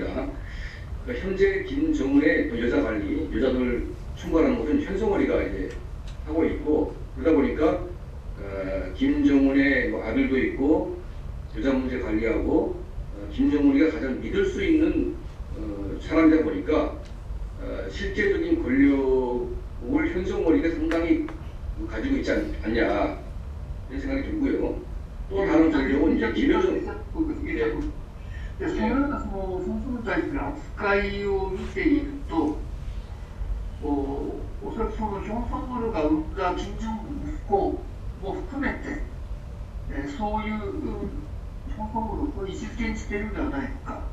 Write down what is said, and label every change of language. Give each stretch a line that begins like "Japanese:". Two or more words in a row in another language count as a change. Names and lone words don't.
Korean: 그러니까 현재 김정은의 또 여자 관리, 여자들 총괄하는 것은 현성월이가 이제 하고 있고, 그러다 보니까 김정은의 뭐 아들도 있고 여자 문제 관리하고 김정은이가 가장 믿을 수 있는 사람이다 보니까 실제적인 권력을 현성월이가 상당히 가지고 있지 않냐 이런 생각이 들고요. 또 다른 권력은 이제 김여정.
Japanese: そのようなそのに対する扱いを見ていると、おそらくそのヒョン・ソンウルが生んだ金正恩の息子も含めて、そういうヒョン・ソンウルを位置づけにしているのではないのか。